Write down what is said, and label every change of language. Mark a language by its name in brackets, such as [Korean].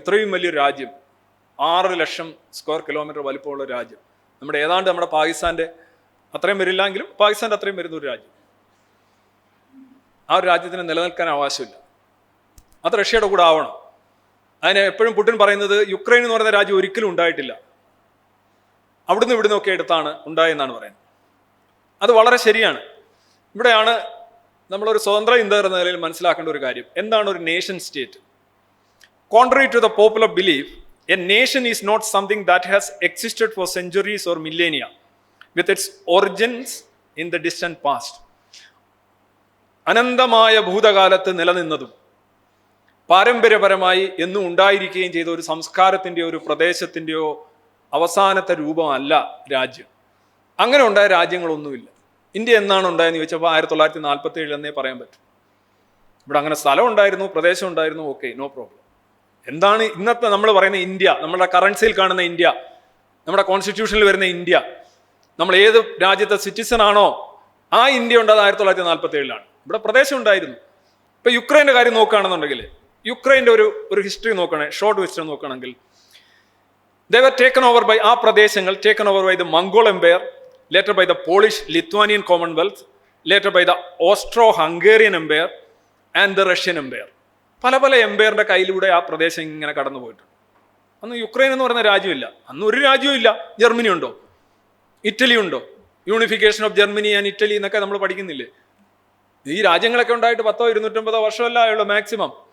[Malayalam] ഇത്രയും വലിയൊരു രാജ്യം, 6 ലക്ഷം സ്ക്വയർ കിലോമീറ്റർ വലിപ്പമുള്ള രാജ്യം, നമ്മുടെ പാകിസ്ഥാന്റെ അത്രയും വരില്ലെങ്കിലും പാകിസ്ഥാന്റെ അത്രയും വരുന്ന ഒരു രാജ്യം, ആ ഒരു രാജ്യത്തിന് നിലനിൽക്കാൻ അവകാശമില്ല. അത് റഷ്യയുടെ കൂടെ ആവണം. അതിന് എപ്പോഴും പുടിൻ പറയുന്നത് യുക്രൈൻ എന്ന് പറയുന്ന രാജ്യം ഒരിക്കലും ഉണ്ടായിട്ടില്ല, അവിടുന്ന് ഇവിടുന്നൊക്കെ എടുത്താണ് ഉണ്ടായെന്നാണ് പറയുന്നത്. അത് വളരെ ശരിയാണ്. ഇവിടെയാണ് നമ്മളൊരു സ്വതന്ത്ര ഇന്ത്യ എന്ന നിലയിൽ മനസ്സിലാക്കേണ്ട ഒരു കാര്യം. എന്താണ് ഒരു nation state? [English] Contrary to the popular belief, a nation is not something that has existed for centuries or millennia, with its origins in the distant past. [Malayalam] അനന്തമായ ഭൂതകാലത്ത് നിലനിന്നതും പാരമ്പര്യപരമായി എന്നും ഉണ്ടായിരിക്കുകയും ചെയ്ത ഒരു സംസ്കാരത്തിൻ്റെയോ ഒരു പ്രദേശത്തിൻ്റെയോ അവസാനത്തെ രൂപമല്ല രാജ്യം. അങ്ങനെ ഉണ്ടായ രാജ്യങ്ങളൊന്നുമില്ല. ഇന്ത്യ എന്നാണ് ഉണ്ടായെന്ന് ചോദിച്ചപ്പോൾ 1947 എന്നേ പറയാൻ പറ്റും. ഇവിടെ അങ്ങനെ സ്ഥലം ഉണ്ടായിരുന്നു, പ്രദേശം ഉണ്ടായിരുന്നു, [English] Okay, no problem. [Malayalam] എന്താണ് ഇന്നത്തെ നമ്മൾ പറയുന്ന ഇന്ത്യ, നമ്മുടെ കറൻസിയിൽ കാണുന്ന ഇന്ത്യ, നമ്മുടെ കോൺസ്റ്റിറ്റ്യൂഷനിൽ വരുന്ന ഇന്ത്യ, നമ്മൾ ഏത് രാജ്യത്തെ സിറ്റിസൺ ആണോ ആ ഇന്ത്യ ഉണ്ടായത് 1947 ഇവിടെ പ്രദേശം ഉണ്ടായിരുന്നു. ഇപ്പൊ യുക്രൈൻ്റെ കാര്യം നോക്കുകയാണെന്നുണ്ടെങ്കിൽ, യുക്രൈൻ്റെ ഒരു ഹിസ്റ്ററി നോക്കുകയാണെങ്കിൽ, ഷോർട്ട് ഹിസ്റ്ററി നോക്കുകയാണെങ്കിൽ, [English] they were taken over by [Malayalam] ആ പ്രദേശങ്ങൾ [English] taken over by the Mongol Empire, later by the Polish Lithuanian Commonwealth, later by the Austro-Hungarian Empire and the Russian Empire. [Malayalam] പല പല എംപയറിന്റെ കയ്യിലൂടെ ആ പ്രദേശം ഇങ്ങനെ കടന്നു പോയിട്ടുണ്ട്. അന്ന് യുക്രൈൻ എന്ന് പറയുന്ന രാജ്യമില്ല, അന്ന് ഒരു രാജ്യവും ഇല്ല. ജർമ്മനി ഉണ്ടോ? ഇറ്റലി ഉണ്ടോ? [English] unification of Germany and Italy [Malayalam] എന്നൊക്കെ നമ്മൾ പഠിക്കുന്നില്ലേ? ഈ രാജ്യങ്ങളൊക്കെ ഉണ്ടായിട്ട് 100-250 വർഷമല്ല ആയുള്ളൂ മാക്സിമം.